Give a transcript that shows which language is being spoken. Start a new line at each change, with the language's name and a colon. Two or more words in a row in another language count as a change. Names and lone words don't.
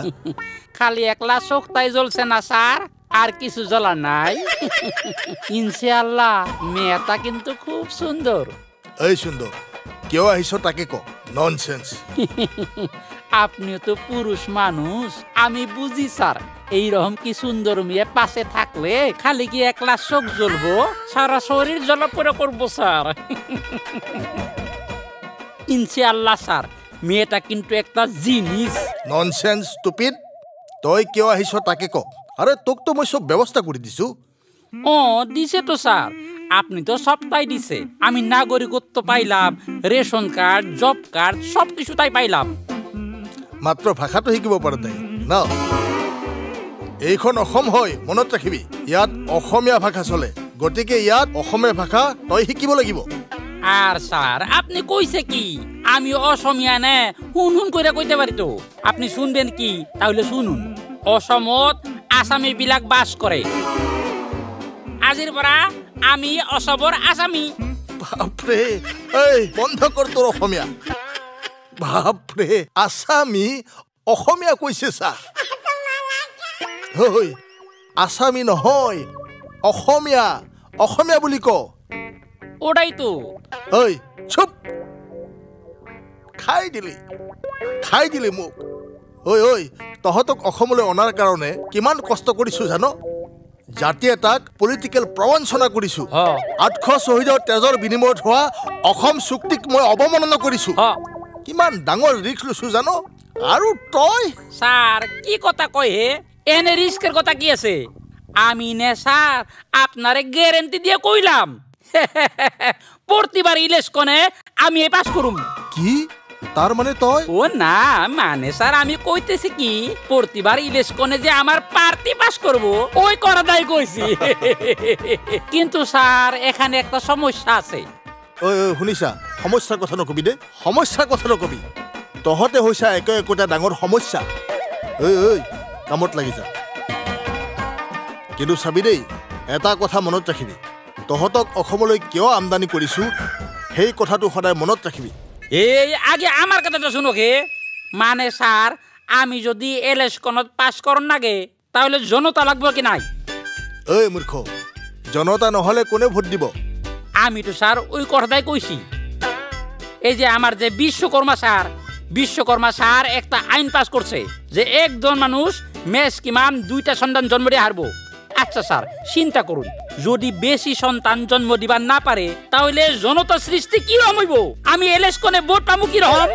Bangla: খালি একলা চোখটাই জ্বলছে না স্যার আর কিছু জ্বলা নাই ইনশাআল্লাহ মেয়েটা কিন্তু খুব সুন্দর
Assamese: এই সুন্দর কিয় আহিছ তাকে ক ননসেন্স
Bangla: আপনিও তো পুরুষ মানুষ আমি বুঝি স্যার এইরকম কি সুন্দর মেয়ে পাশে থাকলে খালি কি একলা চোখ জ্বলবো সারা শরীর জ্বলাপোড়া করবো স্যার ইনশাআল্লাহ স্যার মেয়েটা কিন্তু একটা জিনিস
English: nonsense stupid
Assamese: তই কিয় আহিছ তাকে ক আরে তোক তো মই সব ব্যবস্থা করে দিছো
Bangla: ও দিছে তো স্যার আপনি তো সবটাই দিছে আমি নাগরিকত্ব পাইলাম রেশন কার্ড জব কার্ড সবকিছু তাই পাইলাম
Assamese: মাত্র ভাষাটো শিকিব পাৰা নাই না এইখন অসম হয় মনত ৰাখিবি ইয়াত অসমীয়া ভাষা চলে গতিকে ইয়াত অসমীয়া ভাষা তই শিকিব লাগিব
Bangla: আর স্যার আপনি কইছে কি আমি অসমীয়া নে হুন হুন কইরা কইতে পারি তো আপনি শুনবেন কি তাহলে শুনুন
Assamese: অসমত আসামি বিলাক বাস করে আজির পরা আমি অসবর আসামি বাপরে এই বন্ধ কর তোর অসমীয়া বাপরে আসামি অসমীয়া কইছে সা হই আসামি নহয় অসমীয়া অসমীয়া বুলি ক
Bangla: ওটাই তো
Assamese: ওই চুপ খাই দিলি মোক ওই ওই তহতক অসমলৈ অনাৰ কাৰণে কিমান কষ্ট কৰিছো জানো জাতি এটাক পলিটিকেল প্ৰবঞ্চনা কৰিছো 800 শহীদৰ তেজৰ বিনিময়ত হোৱা অসম চুক্তিক মই অৱমাননা কৰিছো কিমান ডাঙৰ ৰিস্ক লৈছো জানো আৰু তই
Bangla: স্যার কি কথা কয় হে এনে রিস্কের কথা কি আছে আমি নে স্যার আপনারে গ্যারান্টি দিয়ে কইলাম প্রতিবার ইলেকশনে আমি এই পাস করুম
Assamese: কি তার মানে তই
Bangla: ও না মানে স্যার আমি কইতেছি কি প্রতিবার ইলেকশনে যে আমার পার্টি পাস করব ওই কথাটাই কইছি কিন্তু স্যার এখানে একটা সমস্যা আছে
Assamese: ওই শুনিছা সমস্যাৰ কথা নকবি দে সমস্যাৰ কথা নকবি তহতে হৈছা একোটা ডাঙৰ সমস্যা ঐ কামত লাগি যা কিন্তু চাবি দেই এটা কথা মনত ৰাখিবি তহতক অসমলৈ কিয় আমদানি কৰিছো সেই কথাটো সদায় মনত ৰাখিবি
Bangla: এই আগে আমার কথাটা শুনো কে মানে স্যার আমি যদি ইলেকশনত পাস করন নাগে তাহলে জনতা লাগবে কি নাই
Assamese: ওই মূর্খ জনতা নহলে কোনে ভোট দিব
Bangla: আমি তো স্যার ওই কথাটাই কইছি এই যে আমার যে বিশ্বকর্মা স্যার একটা আইন পাস করছে যে একজন মানুষ মেষ কিমান 2টা সন্তান জন্ম দিয়ে হারবো আচ্ছা স্যার চিন্তা করুন যদি বেশি সন্তান জন্ম দিবার না পারে তাহলে জনতা সৃষ্টি কি হইব আমি ইলেকশনে ভোট পামু কি রকম